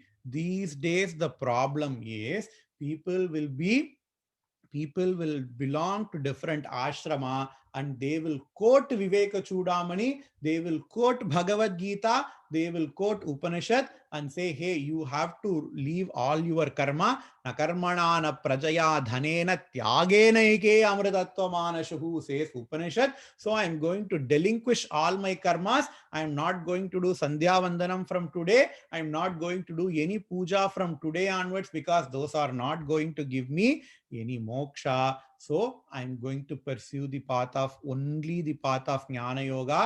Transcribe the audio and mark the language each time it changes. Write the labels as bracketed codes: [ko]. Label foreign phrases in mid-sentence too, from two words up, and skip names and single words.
[en] These days, the problem is people will belong to different ashrama and they will quote Viveka Chudamani, they will quote Bhagavad Gita, they will quote Upanishad and say, hey, you have to leave all your karma. [sa] Na karmana na prajaya dhanena tyagena ike amritattva manashuhu, [en] says Upanishad. So I am going to delinquish all my karmas. I am not going to do Sandhya Vandanam from today. I am not going to do any puja from today onwards because those are not going to give me any moksha. So I'm going to pursue the path of only the path of Jnana Yoga.